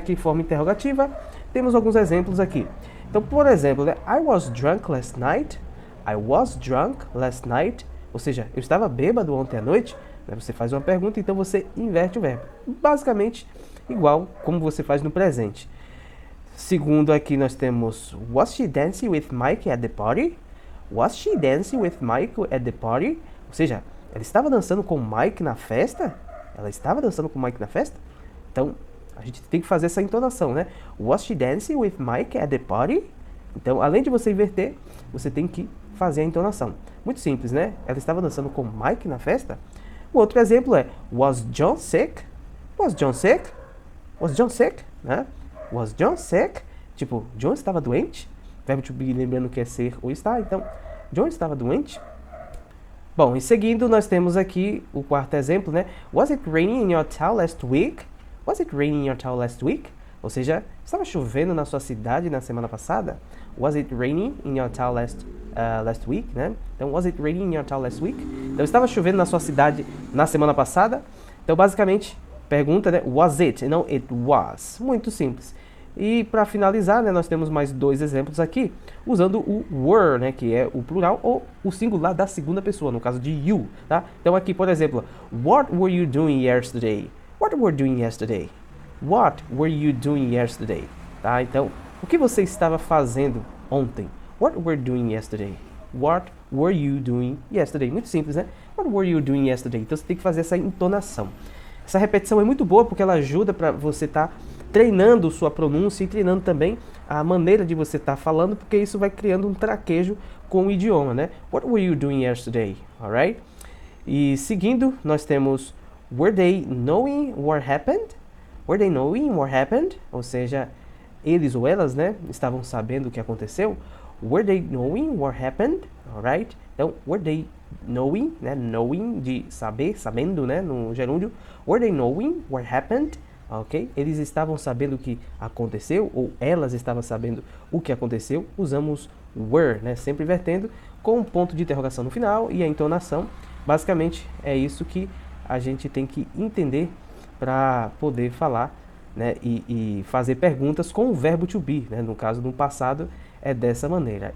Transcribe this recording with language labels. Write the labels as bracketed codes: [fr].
[pt] Que forma interrogativa. Temos alguns exemplos aqui. Então, por exemplo, né? [en] I was drunk last night. I was drunk last night. [pt] Ou seja, eu estava bêbado ontem à noite. Né? Você faz uma pergunta, então você inverte o verbo. Basicamente, igual como você faz no presente. Segundo aqui nós temos [en] was she dancing with Mike at the party? Was she dancing with Mike at the party? [pt] Ou seja, ela estava dançando com o Mike na festa? Ela estava dançando com o Mike na festa? Então, a gente tem que fazer essa entonação, né? [en] Was she dancing with Mike at the party? [pt] Então, além de você inverter, você tem que fazer a entonação. Muito simples, né? Ela estava dançando com o Mike na festa? O outro exemplo é [en] was John sick? Was John sick? Was John sick? Né? Was John sick? [pt] Tipo, John estava doente? Verbo to be, lembrando que é ser ou estar. Então, John estava doente? Bom, em seguida nós temos aqui o quarto exemplo, né? [en] Was it raining in your town last week? Was it raining in your town last week? [pt] Ou seja, estava chovendo na sua cidade na semana passada? [en] Was it raining in your town last week, né? Então, was it raining in your town last week? [pt] Então, estava chovendo na sua cidade na semana passada? Então, basicamente, pergunta, né? [en] Was it? [pt] E não [en] it was. [pt] Muito simples. E para finalizar, né, nós temos mais dois exemplos aqui, usando o were, né, que é o plural ou o singular da segunda pessoa, no caso de you, tá? Então aqui, por exemplo, [en] what were you doing yesterday? What were you doing yesterday? What were you doing yesterday? [pt] Tá? Então, o que você estava fazendo ontem? [en] What were you doing yesterday? What were you doing yesterday? [pt] Muito simples, né? [en] What were you doing yesterday? [pt] Então você tem que fazer essa entonação. Essa repetição é muito boa porque ela ajuda para você estar treinando sua pronúncia e treinando também a maneira de você estar falando, porque isso vai criando um traquejo com o idioma, né? [en] What were you doing yesterday? Alright? [pt] E seguindo, nós temos [en] were they knowing what happened? Were they knowing what happened? [pt] Ou seja, eles ou elas, né, estavam sabendo o que aconteceu. [en] Were they knowing what happened? Alright? Então, were they knowing, né, knowing [pt] de saber, sabendo, né, no gerúndio. [en] Were they knowing what happened? Ok? [pt] Eles estavam sabendo o que aconteceu, ou elas estavam sabendo o que aconteceu. Usamos were, né, sempre invertendo, com um ponto de interrogação no final e a entonação. Basicamente, é isso que a gente tem que entender para poder falar, né, e fazer perguntas com o verbo to be, né, no caso do passado é dessa maneira.